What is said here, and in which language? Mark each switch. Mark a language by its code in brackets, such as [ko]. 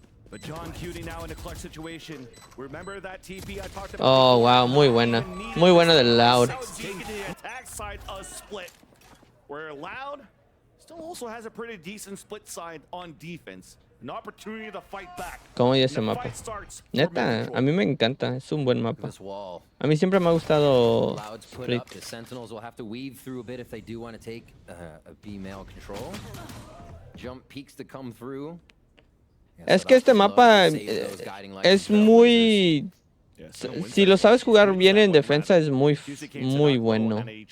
[en] But John Cutie now in a clutch situation. Remember that TP I talked about? [es] Oh, wow. Muy buena. Muy buena del Loud. [en] Taking the attack side a split. Where Loud still also has a pretty decent split side on defense. An opportunity to fight back. [es] ¿Cómo ya ese mapa? Neta, a mí me encanta. Es un buen mapa. A mí siempre me ha gustado Split. [en] The Sentinels will have to weave through a bit if they do want to take a B-mail control. Jump peaks to come through. [es] Es que este mapa es muy... Si lo sabes jugar bien en defensa es muy bueno.